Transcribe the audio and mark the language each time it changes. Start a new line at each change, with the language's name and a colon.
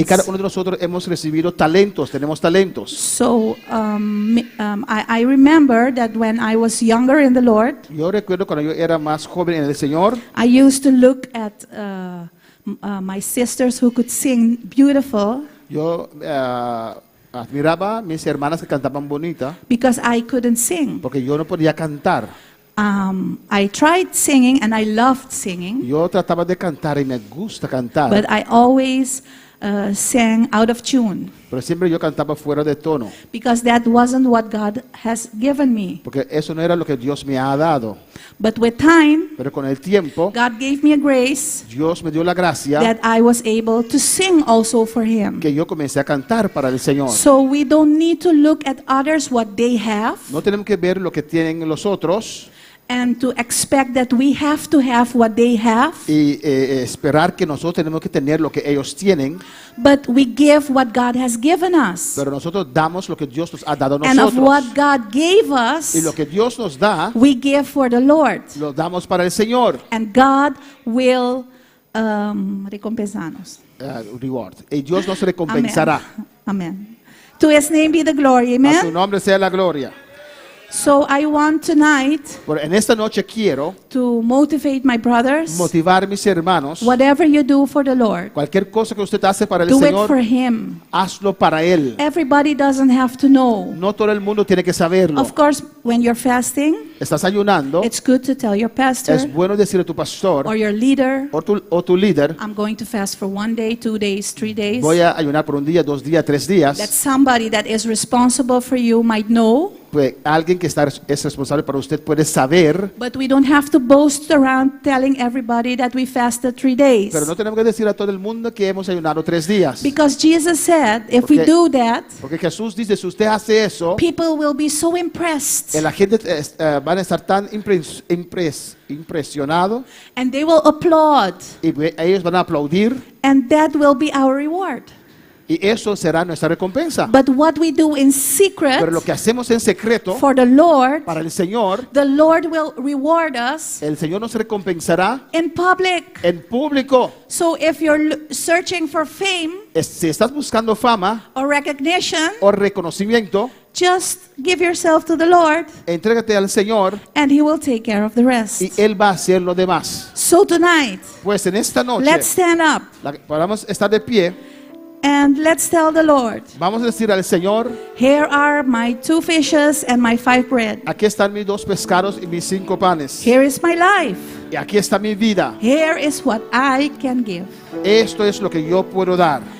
Spanish: Y cada uno de nosotros hemos recibido talentos, tenemos talentos.
English: So I remember that when I was younger in the Lord,
Spanish: Yo recuerdo cuando yo era más joven en el Señor,
English: I used to look at my sisters who could sing beautiful
Spanish: yo admiraba a mis hermanas que cantaban bonita,
English: because I couldn't sing.
Spanish: porque yo no podía cantar.
English: I tried singing and I loved singing,
Spanish: Yo trataba de cantar y me gusta cantar,
English: but I always sang out of tune
Spanish: pero siempre yo cantaba fuera de tono,
English: because that wasn't what God has given me.
Spanish: porque eso no era lo que Dios me ha dado.
English: But with time,
Spanish: Pero con el tiempo,
English: God gave me a grace
Spanish: Dios me dio la gracia
English: that I was able to sing also for Him.
Spanish: que yo comencé a cantar para el Señor.
English: So we don't need to look at others what they have
Spanish: No tenemos que ver lo que tienen los otros
English: and to expect that we have to have what they have,
Spanish: y esperar que nosotros tenemos que tener lo que ellos tienen,
English: but we give what God has given us.
Spanish: pero nosotros damos lo que Dios nos ha dado a
English: And of what
Spanish: nosotros.
English: God gave
Spanish: Y lo
English: us,
Spanish: que Dios nos da,
English: we give for the Lord.
Spanish: lo damos para el Señor.
English: And God will
Spanish: recompensarnos.
English: Reward.
Spanish: Y Dios nos recompensará.
English: Amen. To His name be the glory.
Spanish: A su
English: Amen.
Spanish: nombre sea la gloria.
English: So I want tonight
Spanish: Pero en esta noche quiero
English: to motivate my brothers.
Spanish: motivar a mis hermanos.
English: Whatever you do for the Lord,
Spanish: Cualquier cosa que usted hace para el
English: do it for
Spanish: Señor,
English: Him.
Spanish: hazlo para Él.
English: Everybody doesn't have to know.
Spanish: No todo el mundo tiene que saberlo.
English: Of course, when you're fasting,
Spanish: Estás ayunando.
English: it's good to tell your pastor
Spanish: Es bueno decirle a tu pastor
English: or your leader,
Spanish: o tu líder,
English: I'm going to fast for 1 day, 2 days, 3 days.
Spanish: voy a ayunar por un día, 2 días, 3
English: That
Spanish: días.
English: somebody that is responsible for you might know,
Spanish: Pues alguien que es responsable para usted puede saber,
English: but we don't have to boast around telling everybody that we fasted 3 days.
Spanish: pero no tenemos que decir a todo el mundo que hemos ayunado 3 días.
English: Because Jesus said, if we
Spanish: Porque-
English: do that,
Spanish: Porque Jesús dice, si usted hace eso,
English: people will be so impressed
Spanish: la gente van a estar tan impresionados
English: and they will applaud,
Spanish: y ellos van a aplaudir
English: and that will be our reward.
Spanish: y eso será nuestra recompensa.
English: But what we do in secret
Spanish: Pero lo que hacemos en secreto
English: for the Lord,
Spanish: para el Señor,
English: the Lord will reward us
Spanish: el Señor nos recompensará
English: in public.
Spanish: en público.
English: So if you're searching for fame
Spanish: Si estás buscando fama
English: or recognition,
Spanish: o reconocimiento,
English: just give yourself to the Lord
Spanish: entrégate al Señor
English: and He will take care of the rest.
Spanish: y Él va a hacer lo demás.
English: So tonight,
Spanish: Pues en esta noche,
English: let's stand up
Spanish: podamos estar de pie,
English: and let's tell the Lord,
Spanish: vamos a decir al Señor,
English: here are my 2 fishes and my 5 bread.
Spanish: aquí están mis 2 pescados y mis 5 panes.
English: Here is my life.
Spanish: Y aquí está mi vida.
English: Here is what I can give.
Spanish: Esto es lo que yo puedo dar.